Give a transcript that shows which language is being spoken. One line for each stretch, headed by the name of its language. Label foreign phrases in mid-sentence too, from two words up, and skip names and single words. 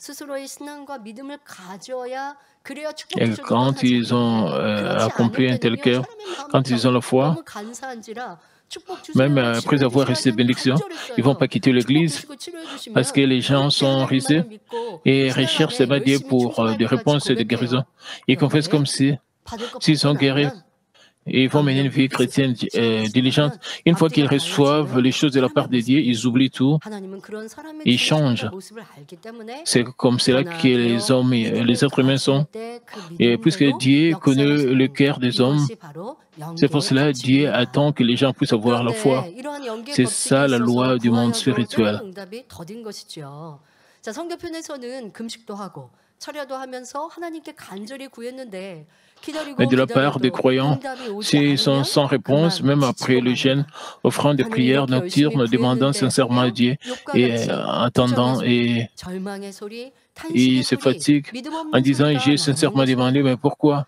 French: Et quand ils ont accompli un tel cœur, quand ils ont la foi, même après avoir reçu des bénédictions, ils ne vont pas quitter l'Église parce que les gens sont risés et recherchent Dieu pour des réponses et des guérisons. Ils confessent comme si
Korean: 받을 거
French: S'ils
Korean: 받고
French: sont guéris,
Korean: 나면
French: et ils vont mener une vie chrétienne diligente. Une fois qu'ils reçoivent les choses de la part de Dieu, ils oublient tout,
Korean: 하나님은 그런 사람의
French: ils
Korean: 중심과
French: changent.
Korean: 모습을 알기 때문에
French: C'est comme cela que les hommes, les êtres humains sont. Et puisque Dieu connaît le cœur des hommes, c'est pour cela que Dieu attend que les gens puissent avoir la foi. C'est ça la loi du monde spirituel.
Korean: 응답이 더딘 것이죠. 자, 성경편에서는 금식도 하고 철야도 하면서 하나님께 간절히 구했는데
French: Mais de la part des croyants, s'ils sont sans réponse, même après le jeûne, offrant des prières nocturnes, demandant sincèrement à Dieu et attendant, et ils se fatiguent en disant j'ai sincèrement demandé, mais pourquoi?